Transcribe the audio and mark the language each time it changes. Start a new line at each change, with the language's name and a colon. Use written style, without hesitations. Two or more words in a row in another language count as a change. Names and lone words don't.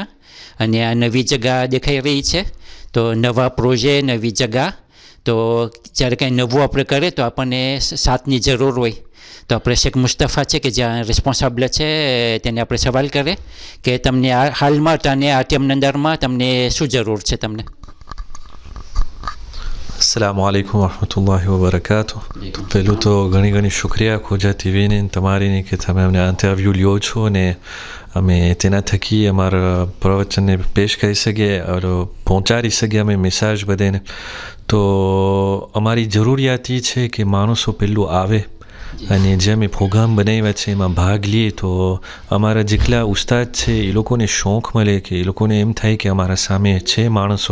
Gujarati: અને આ નવી જગ્યા દેખાઈ રહી છે. તો નવા પ્રોજે, નવી જગ્યા. તો જ્યારે કંઈ નવું આપણે કરીએ તો આપણને સાથની જરૂર હોય. તો આપણે શેખ મુસ્તફા છે કે જ્યાં રિસ્પોન્સિબલ છે તેને આપણે સવાલ કરે કે તમને હાલમાં તને આ ટાઈમની અંદરમાં તમને શું જરૂર છે તમને.
Arabic: السلام عليكم ورحمة الله وبركاته.
Gujarati: પહેલું તો ઘણી ઘણી શુક્રિયા ખોજા ટીવીને તમારીને કે તમે અમને ઇન્ટરવ્યૂ લ્યો છો ને અમે તેના થકી અમારા પ્રવચનને પેશ કરી શકીએ અને પહોંચાડી શકીએ અમે મેસેજ બધાને. તો અમારી જરૂરિયાત એ છે કે માણસો પહેલું આવે અને જે અમે પ્રોગ્રામ બનાવ્યા છે એમાં ભાગ લઈએ તો અમારા જેટલા ઉસ્તાદ છે એ લોકોને શોખ મળે કે એ લોકોને એમ થાય કે અમારા સામે છે માણસો.